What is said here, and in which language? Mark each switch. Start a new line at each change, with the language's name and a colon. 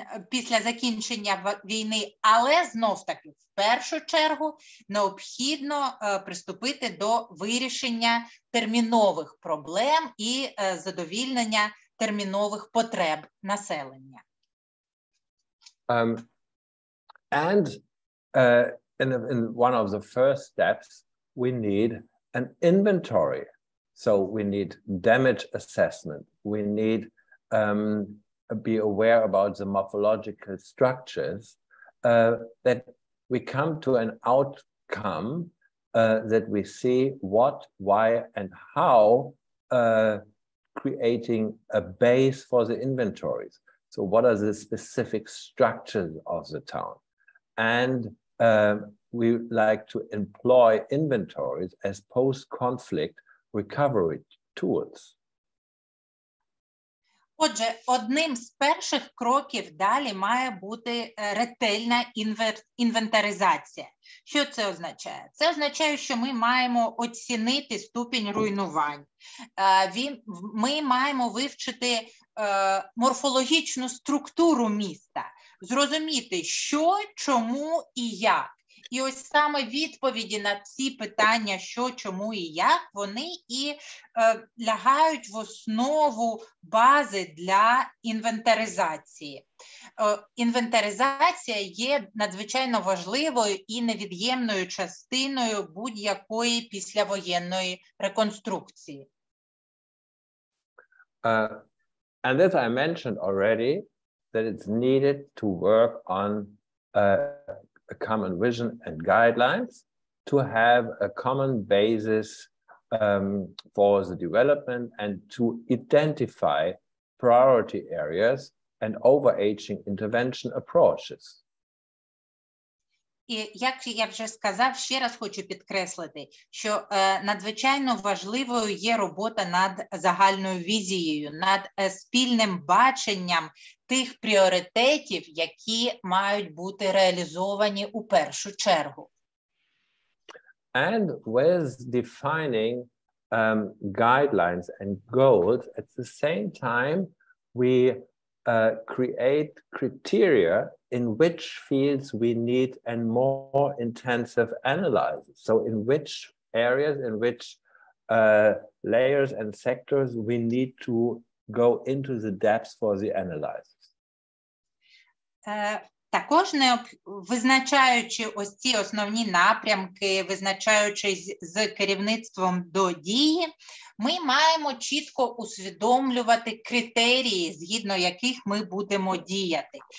Ukrainian: після закінчення війни, але знов-таки в першу чергу необхідно приступити до вирішення термінових проблем і задовільнення термінових потреб населення.
English: And in one of the first steps, we need an inventory. So we need damage assessment. We need be aware about the morphological structures, that we come to an outcome that we see what, why, and how creating a base for the inventories. So what are the specific structures of the town? And we like to employ inventories as post-conflict recovery tools.
Ukrainian: Отже, одним з перших кроків далі має бути ретельна інвентаризація. Що це означає? Це означає, що ми маємо оцінити ступінь руйнувань. Ми маємо вивчити морфологічну структуру міста, зрозуміти, що, чому і як. І ось саме відповіді на ці питання, що, чому і як, вони і лягають в основу бази для інвентаризації. Інвентаризація є надзвичайно важливою і невід'ємною частиною будь-якої післявоєнної реконструкції.
English: And as I mentioned already, that it's needed to work on a common vision and guidelines to have a common basis for the development and to identify priority areas and overarching intervention approaches.
Ukrainian: І, як я вже сказав, ще раз хочу підкреслити, що надзвичайно важливою є робота над загальною візією, над спільним баченням тих пріоритетів, які мають бути реалізовані у першу чергу.
English: And with defining guidelines and goals, at the same time, we create criteria in which fields we need a more intensive analysis. So in which areas, in which layers and sectors we need to go into the depths for the analysis.
Ukrainian: Також визначаючи ось ці основні напрямки, визначаючись з керівництвом до дії, ми маємо чітко усвідомлювати критерії, згідно яких ми будемо діяти.